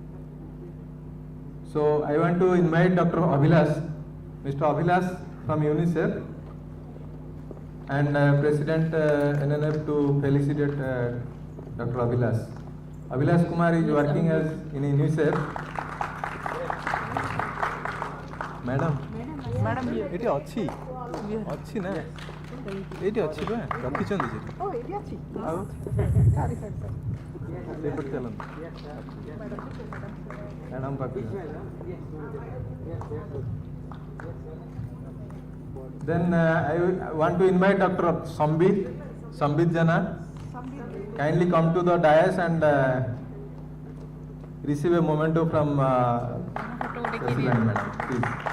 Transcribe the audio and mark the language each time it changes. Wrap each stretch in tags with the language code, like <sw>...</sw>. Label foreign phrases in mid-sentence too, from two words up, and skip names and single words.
<en>So I want to invite Dr. Abhilash, Mr. Abhilash from UNICEF, and President NNF to felicitate Dr. Abhilash. Abhilash Kumar is working as in UNICEF. Madam,</en> <or>ଏଠି ଅଛି ଅଛି ନା ଏଇଠି ଅଛି ବା ରଖିଛନ୍ତି ସେଠି ଆଉ ଏପଟେ ଚାଲନ୍ତୁ ମ୍ୟାଡ଼ାମ ପାଖକୁ</or> <en>then I want to invite Dr. Sambit Jana. Kindly come to the dais and receive a memento from President Madam, please.</en>